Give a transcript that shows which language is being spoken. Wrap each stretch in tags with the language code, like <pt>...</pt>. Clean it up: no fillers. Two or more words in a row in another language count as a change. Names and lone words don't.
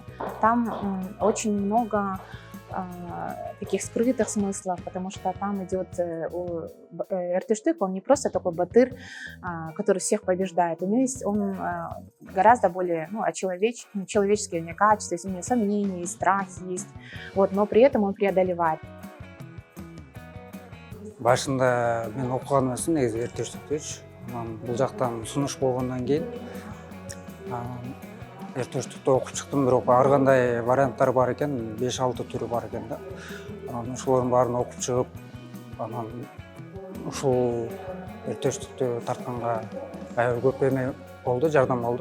<ru>Там очень много таких скрытых смыслов, потому что там идет Эртыштук, он не просто такой батыр, который всех побеждает. У него есть, он гораздо более человеческие у него качества, есть у него сомнения, страхи есть, вот, но при этом он преодолевает.</ru> <ky>Башында мен окуган эмесмин негизи Эртыштуктучу. Бул жактан сунуш болгондон кийин Эртыштукту окуп чыктым, бирок ар кандай варианттар бар экен, 5-6 түрү бар экен да. Ошолордун баарын окуп чыгып, анан ушул Эртыштукту тартканга аябай көп эме болду, жардам болду.</ky>